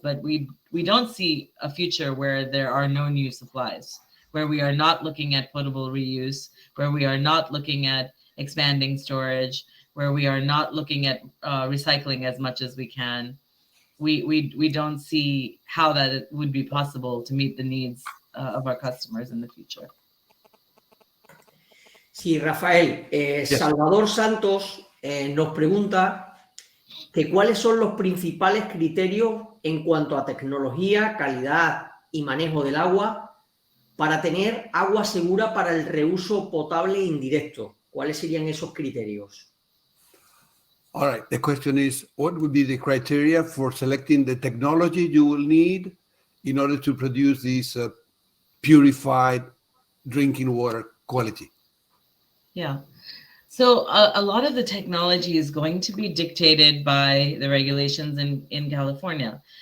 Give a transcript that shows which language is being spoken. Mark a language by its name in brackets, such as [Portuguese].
[English] But we don't see a future where there are no new supplies, where we are not looking at potable reuse, where we are not looking at expanding storage, where we are not looking at recycling as much as we can. We don't see how that it would be possible to meet the needs of our customers in the future. [Spanish] Sí, Rafael. Salvador Santos nos pregunta que cuáles son los principales criterios en cuanto a tecnología, calidad y manejo del agua para tener agua segura para el reuso potable indirecto. ¿Cuáles serían esos criterios? [English] All right, the question is, what would be the criteria for selecting the technology you will need in order to produce this purified drinking water quality? Yeah. So a lot of the technology is going to be dictated by the regulations in California.